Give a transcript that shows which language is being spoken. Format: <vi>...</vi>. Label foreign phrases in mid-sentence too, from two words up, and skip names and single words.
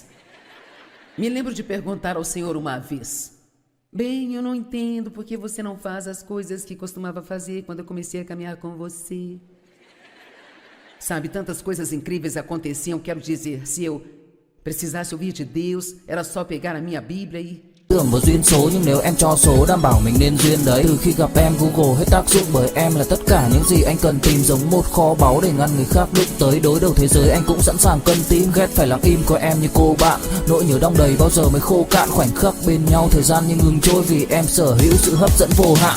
<pt>Me lembro de perguntar ao Senhor uma vez: bem, eu não entendo por que você não faz as coisas que costumava fazer quando eu comecei a caminhar com você. Sabe, tantas coisas incríveis aconteciam. Quero dizer, se eu precisasse ouvir de Deus, era só pegar a minha Bíblia e</pt> <vi>Tưởng vào duyên số nhưng nếu em cho số đảm bảo mình nên duyên đấy. Từ khi gặp em Google hết tác dụng bởi em là tất cả những gì anh cần tìm, giống một kho báu để ngăn người khác đụng tới. Đối đầu thế giới anh cũng sẵn sàng cân tim, ghét phải lặng im coi em như cô bạn. Nỗi nhớ đong đầy bao giờ mới khô cạn, khoảnh khắc bên nhau thời gian như ngừng trôi vì em sở hữu sự hấp dẫn vô hạn.</vi>